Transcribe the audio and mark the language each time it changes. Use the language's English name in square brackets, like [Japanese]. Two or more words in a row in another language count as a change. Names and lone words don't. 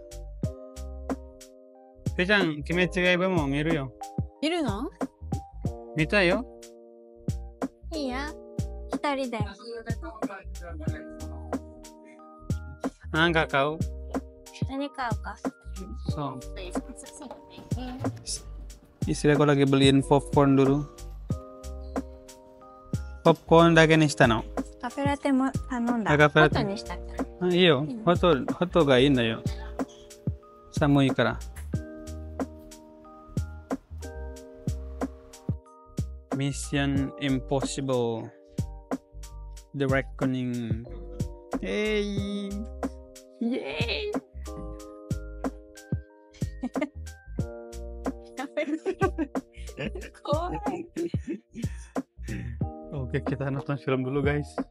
[Japanese] Te-chan, Kimetsu Yaiba mo miru yo. 見るの? 見たいよ. いいや。一人で。なんか買う? 何買うか? So. [Indonesian] Istri aku lagi beliin popcorn dulu. [Japanese] Popcorn dake ni shita no? カフェラテも頼んだ。カフェラテホットにしたっけ？いいよ。ホットがいいんだよ。寒いから。Mission Impossible The Reckoning. Hey! Yay! [Indonesian] Oke, kita nonton film dulu guys.